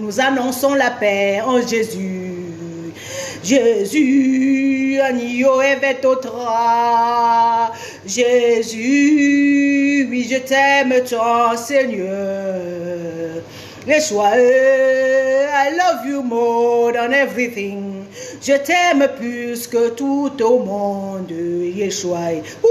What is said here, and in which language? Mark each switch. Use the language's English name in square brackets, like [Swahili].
[French] Nous annonçons la paix en Jésus. Jésus, [Malagasy] Anio evetotra. [French] Jésus, oui, je t'aime tant, Seigneur. [English] Yeshua, I love you more than everything. [French] Je t'aime plus que tout au monde, Yeshua.